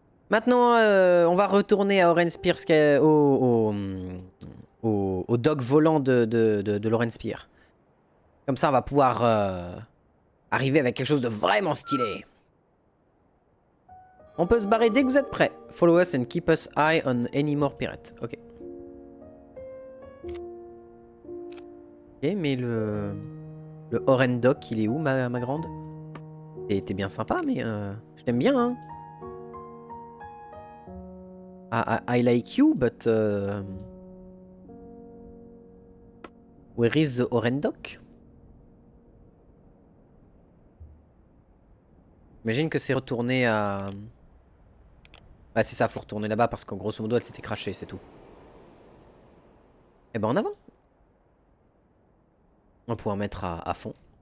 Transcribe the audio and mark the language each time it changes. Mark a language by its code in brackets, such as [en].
[fr] Maintenant, on va retourner à Oren Spear, au dog volant de Loren Spear. Comme ça, on va pouvoir arriver avec quelque chose de vraiment stylé. On peut se barrer dès que vous êtes prêts. [en] Follow us and keep us eye on any more pirates. [fr] Ok. Ok, mais le Oren Dock, il est où, ma grande? T'es bien sympa, mais je t'aime bien, hein. [en] I like you, but where is the Oren Dock? [fr] J'imagine que c'est retourné à... Ouais, c'est ça, faut retourner là-bas parce qu'en grosso modo, elle s'était crashée, c'est tout. Et ben en avant. On va pouvoir mettre à fond.